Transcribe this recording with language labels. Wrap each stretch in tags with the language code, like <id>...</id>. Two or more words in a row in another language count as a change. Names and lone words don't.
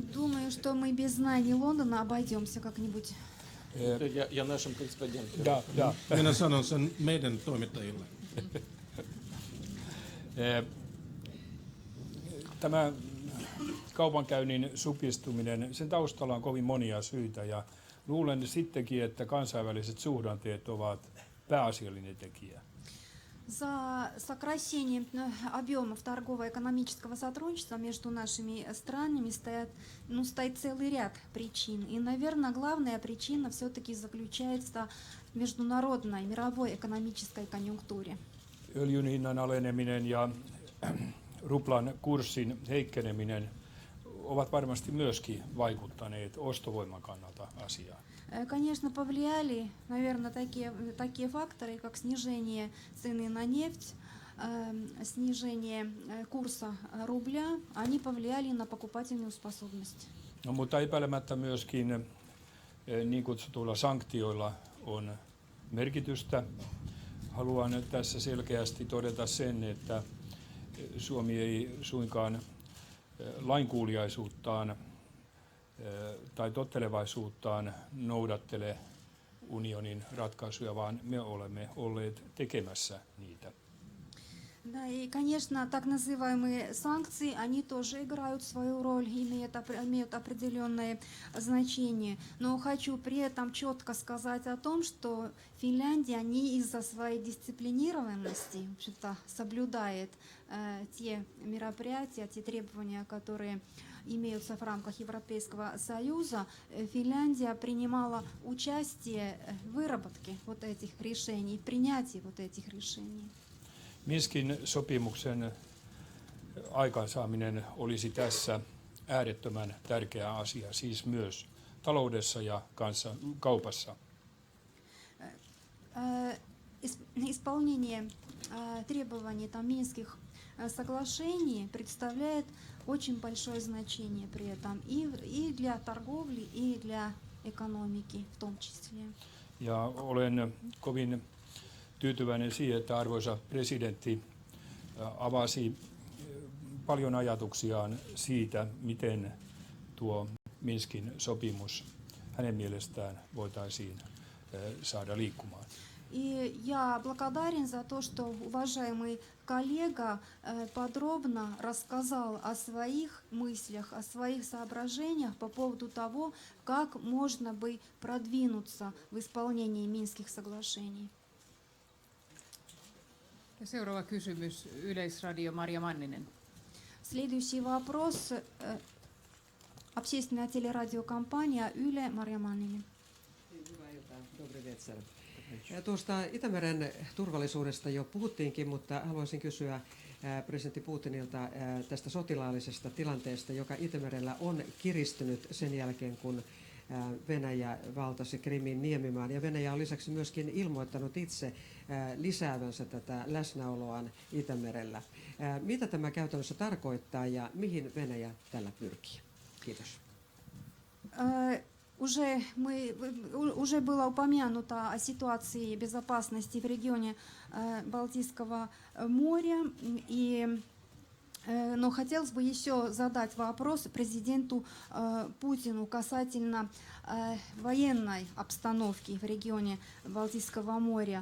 <ru>Думаю, что мы без знаний Лондона обойдемся как-нибудь. Я нашим корреспондентам.</ru> <fi>Ja, Minä sanon sen meidän toimittajille. Tämä kaupankäynnin supistuminen, sen taustalla on kovin monia syitä ja luulen sittenkin, että kansainväliset suhdanteet ovat pääasiallinen tekijä.</fi> <ru>За сокращением объемов торгово-экономического сотрудничества между нашими странами стоит целый ряд причин. И, наверное, главная причина все-таки заключается в международной, мировой экономической конъюнктуре.</ru> <fi>Öljyn hinnan aleneminen ja ruplan kurssin heikkeneminen ovat varmasti myöskin vaikuttaneet ostovoiman kannalta asiaan. Конечно, повлияли, наверное, такие факторы, как снижение цены на нефть, снижение курса рубля, они повлияли на покупательную способность. No, mutta epäilemättä myöskin niin kutsutuilla sanktioilla on merkitystä. Haluan tässä selkeästi todeta sen, että Suomi ei suinkaan lainkuuliaisuuttaan tai tottelevaisuuttaan noudattele unionin ratkaisuja, vaan me olemme olleet tekemässä niitä.</fi> <ru>Да, и, конечно, так называемые санкции, они тоже играют свою роль, имеют определенное значение. Но хочу при этом четко сказать о том, что Финляндия не из-за своей дисциплинированности, в общем-то, соблюдает те мероприятия, те требования, которые имеются в рамках Европейского Союза. Финляндия принимала участие в выработке вот этих решений, в принятии вот этих решений.</ru> <fi>Minskin sopimuksen aikaansaaminen olisi tässä äärettömän tärkeä asia, siis myös taloudessa ja kaupassa.</fi> <ru>Исполнение требований Минских соглашений представляет очень большое значение при этом и для торговли, и для экономики в том числе.</ru> <fi>Ja olen kovin tyytyväinen siihen, että arvoisa presidentti avasi paljon ajatuksiaan siitä, miten tuo Minskin sopimus hänen mielestään voitaisiin saada liikkumaan.</fi> <ru>И я благодарен за то, что уважаемый коллега подробно рассказал о своих мыслях, о своих соображениях по поводу того, как можно бы продвинуться в исполнении Минских соглашений.</ru> <fi>Ja seuraava kysymys, Yleisradio Marja Manninen.</fi> <ru>Следующий вопрос. Общественная телерадиокомпания Yle, Marja Manninen.</ru> <fi>Hyvää iltaa.</fi> <ru>Добрый вечер.</ru> <fi>Tuosta Itämeren turvallisuudesta jo puhuttiinkin, mutta haluaisin kysyä presidentti Putinilta tästä sotilaallisesta tilanteesta, joka Itämerellä on kiristynyt sen jälkeen, kun Venäjä valtasi Krimin niemimaan. Ja Venäjä on lisäksi myöskin ilmoittanut itse lisäävänsä tätä läsnäoloaan Itämerellä. Mitä tämä käytännössä tarkoittaa ja mihin Venäjä tällä pyrkii? Kiitos.</fi> <ru>Уже было упомянуто о ситуации безопасности в регионе Балтийского моря, но хотелось бы еще задать вопрос президенту Путину касательно военной обстановки в регионе Балтийского моря.</ru>